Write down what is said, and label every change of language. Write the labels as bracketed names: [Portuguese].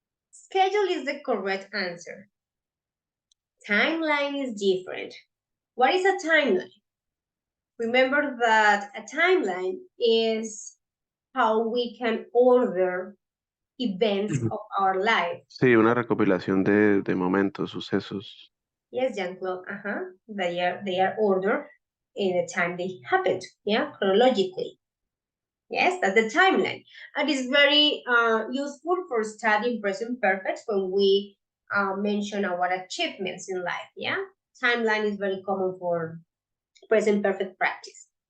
[English] Schedule is the correct answer. Timeline is different. What is a timeline? Remember that a timeline is how we can order events of our life. [Spanish] Sí, una recopilación de momentos, sucesos. [English] Yes, Jean-Claude. They are ordered in the time they happened. Yeah, chronologically. Yes, that's the timeline. And it's very useful for studying present perfect when we mention our achievements in life. Yeah, timeline is very common for present perfect practice.